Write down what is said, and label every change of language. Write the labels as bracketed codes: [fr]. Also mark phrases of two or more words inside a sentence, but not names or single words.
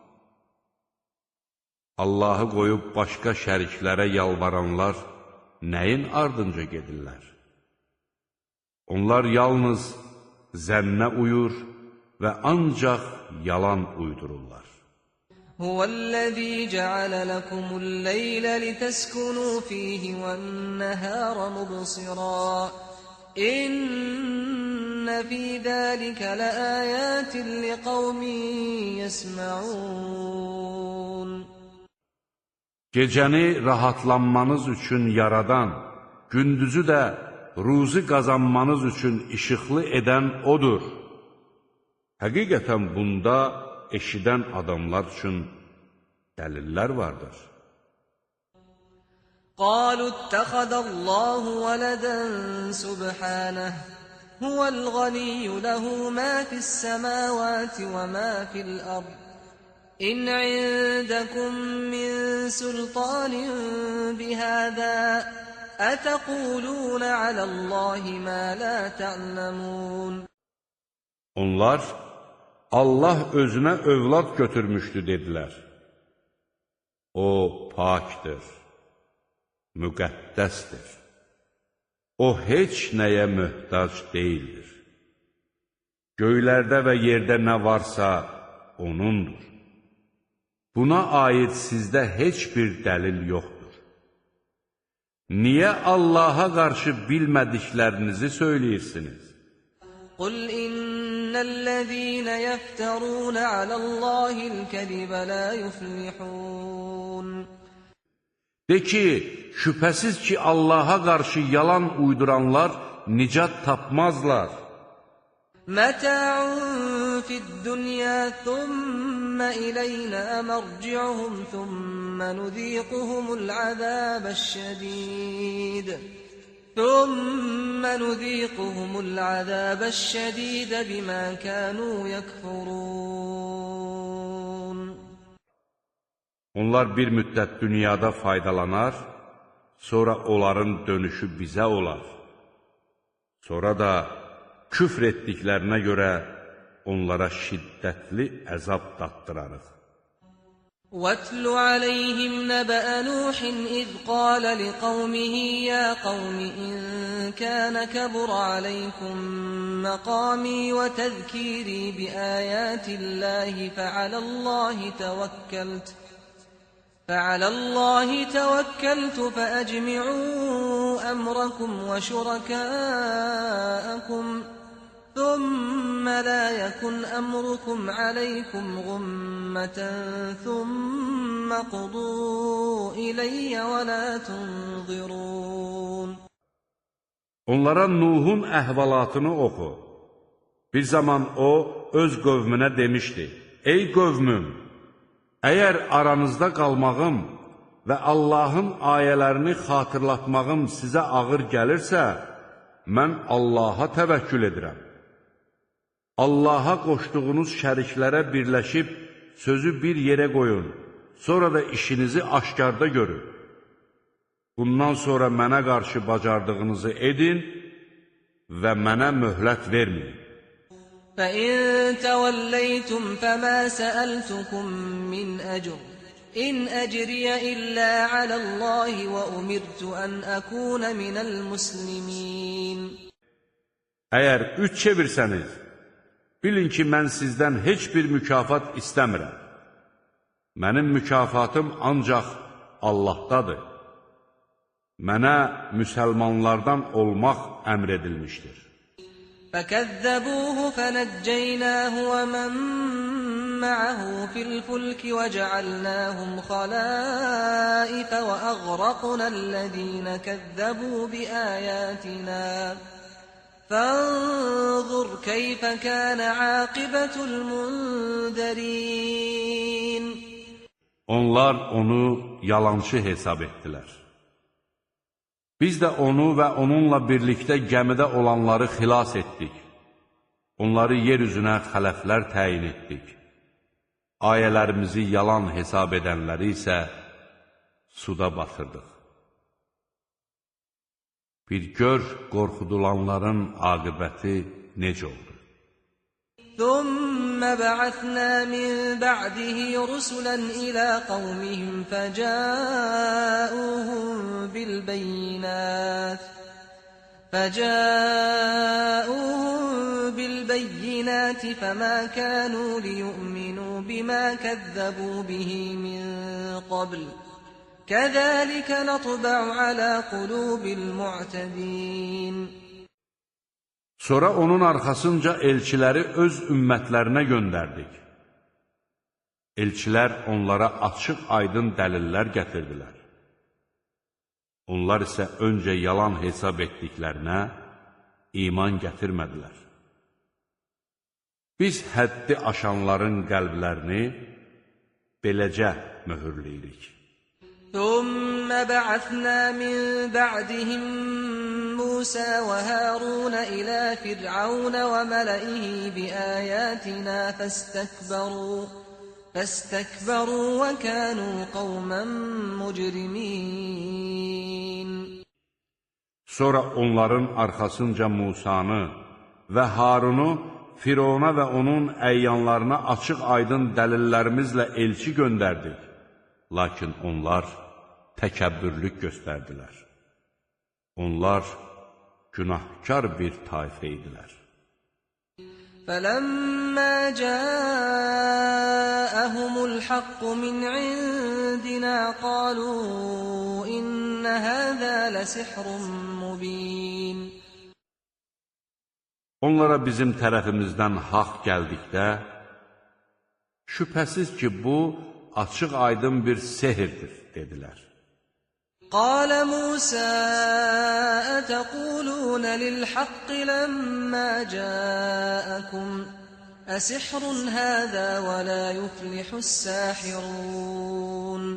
[az] Allahı qoyub başqa şəriklərə yalvaranlar nəyin ardınca gedirlər? Onlar yalnız zənnə uyur və ancaq yalan uydururlar. [ar] هو الذي جعل لكم الليل لتسكنوا فيه والنهار مبصرا. إن في ذلك لآيات لقوم يسمعون. [az] Gecəni rahatlanmanız üçün yaradan, gündüzü də ruzi qazanmanız üçün işıqlı edən odur. Həqiqətən bunda eşidən adamlar üçün dəlillər vardır. [ar] قالوا اتخذ الله ولدا سبحانه هو الغني له ما في السماوات وما في الأرض إن عندكم من سلطان بهذا أتقولون على الله ما لا تعلمون. [az] Onlar Allah özünə övlad götürmüşdü dedilər. O pakdır, müqəddəsdir. O heç nəyə möhtac deyildir. Göylərdə və yerdə nə varsa O'nundur. Buna aid sizdə heç bir dəlil yoxdur. Niyə Allaha qarşı bilmədiklərinizi söyləyirsiniz? [ar] قل إن الذين يفترون على الله الكذب لا يفلحون. [az] De ki, şübhəsiz ki, Allaha qarşı yalan uyduranlar nicat tapmazlar. [ar] متاع في الدنيا ثم إلينا مرجعهم ثم نذيقهم العذاب الشديد بما كانوا يكفرون. [az] Onlar bir müddət dünyada faydalanar, sonra onların dönüşü bizə olar. Sonra da küfr etdiklərinə görə onlara şiddətli əzab dattırarıq. [ar] وَاتْلُ عَلَيْهِمْ نَبَأَ نُوحٍ إِذْ قَالَ لِقَوْمِهِ يَا قَوْمِ إِنْ كَانَ كَبُرَ عَلَيْكُمْ مَقَامِي وَتَذْكِيرِي بِآيَاتِ اللَّهِ فعلى الله توكلت فأجمعوا أمركم وشركاءكم ثم لا يكن أمركم عليكم غمة ثم قضوا إلي ولا تنظرون. [az] Onlara Nuhun əhvalatını oxu. Bir zaman o, öz qövmünə demişdi: Ey qövmüm! Əgər aranızda qalmağım və Allahın ayələrini xatırlatmağım sizə ağır gəlirsə, mən Allaha təvəkkül edirəm. Allaha qoşduğunuz şəriklərə birləşib sözü bir yerə qoyun, sonra da işinizi aşkarda görün. Bundan sonra mənə qarşı bacardığınızı edin və mənə möhlət verməyin. [ar] فَإِن تَوَلَّيْتُمْ فَمَا سَأَلْتُكُم مِّنْ أَجْرٍ إِنْ أَجْرِيَ إِلَّا عَلَى اللَّهِ وَأُمِرْتُ أَنْ أَكُونَ مِنَ الْمُسْلِمِينَ. [az] Əgər üç çevirsəniz, bilin ki, mən sizdən heç bir mükafat istəmirəm. Mənim mükafatım ancaq Allahdadır. Mənə müsəlmanlardan olmaq əmr edilmişdir. [ar] فَكَذَّبُوهُ فَنَجَّيْنَاهُ وَمَن مَّعَهُ فِي الْفُلْكِ وَجَعَلْنَاهُمْ خَلَائِفَ وَأَغْرَقْنَا الَّذِينَ كَذَّبُوا بِآيَاتِنَا فَانظُرْ كَيْفَ كَانَ عَاقِبَةُ الْمُنذَرِينَ. [az] Onlar onu yalançı hesab etdilər. Biz də onu və onunla birlikdə gəmidə olanları xilas etdik. Onları yer üzünə xələflər təyin etdik. Ayələrimizi yalan hesab edənləri isə suda batırdıq. Bir gör qorxudulanların aqibəti necə oldu. [ar] ثُمَّ بَعَثْنَا مِن بَعْدِهِ رُسُلًا إِلَى قَوْمِهِمْ فَجَاءُوهُم بِالْبَيِّنَاتِ فَمَا كَانُوا لِيُؤْمِنُوا بِمَا كَذَّبُوا بِهِ مِن قَبْلُ كَذَلِكَ نَطْبَعُ عَلَى قُلُوبِ الْمُعْتَدِينَ. [az] Sonra onun arxasınca elçiləri öz ümmətlərinə göndərdik. Elçilər onlara açıq-aydın dəlillər gətirdilər. Onlar isə öncə yalan hesab etdiklərinə iman gətirmədilər. Biz həddi aşanların qəlblərini beləcə möhürləyirik. [ar] ثم بعثنا من بعدهم موسى وهارون إلى فرعون وملئه بآياتنا فاستكبروا وكانوا قوما مجرمين. [az] Sonra onların arxasınca Musanı və Harunu Firona və onun əyyanlarına açıq-aydın dəlillərimizlə elçi göndərdik. Lakin onlar təkəbbürlük göstərdilər. Onlar günahkar bir tayfə idilər. [ar] فَلَمَّا جَاءَهُمُ الْحَقُّ مِنْ عِنْدِنَا قَالُوا إِنَّ هَذَا لَسِحْرٌ مُبِينٌ. [az] Onlara bizim tərəfimizdən haqq gəldikdə, şübhəsiz ki, bu açıq-aydın bir sehirdir, dedilər. [ar] قال موسى أتقولون للحق لما جاءكم أسحر هذا ولا يفلح الساحرون.